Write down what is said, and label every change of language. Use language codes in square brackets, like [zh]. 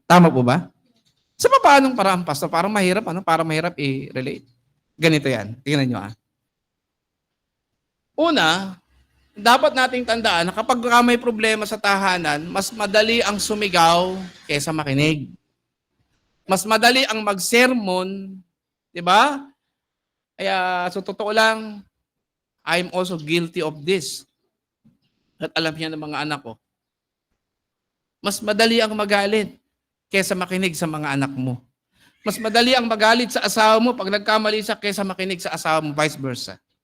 [tl] Tama po ba? Sa paanong paraan, pastor? Parang mahirap, Parang mahirap i-relate. Ganito yan. Tingnan nyo. Una, dapat nating tandaan na kapag may problema sa tahanan, mas madali ang sumigaw kaysa makinig. Mas madali ang mag-sermon, di ba? Kaya sa totoo lang, [en] I'm also guilty of this. [tl] At alam niya ng mga anak ko. Mas madali ang magalit kaysa makinig sa mga anak mo. Mas madali ang magalit sa asawa mo pag nagkamali siya kaysa makinig sa asawa mo, vice versa.